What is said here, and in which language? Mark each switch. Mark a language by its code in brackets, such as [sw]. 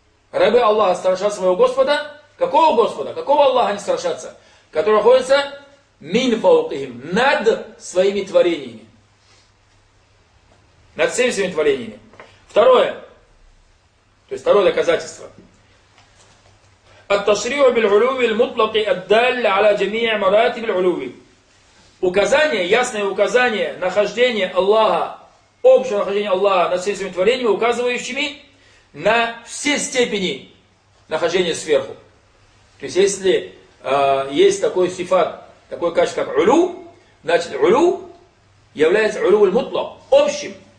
[ru] Рабы Аллаха страшат своего Господа. Какого Господа? Какого Аллаха они страшатся? Который находится мин фаукихим, над своими творениями. Над всеми своими творениями. Второе. То есть второе доказательство. [ar] التشريع بالعلو المطلق الدال على جميع مراتب العلو. [ru] Указание, ясное указание нахождения Аллаха, общее нахождение Аллаха над всеми своими творениями, указывающими на все степени нахождения сверху. То есть если есть такой сифат, такой качество как улу, значит улу является улу المطلق, общим.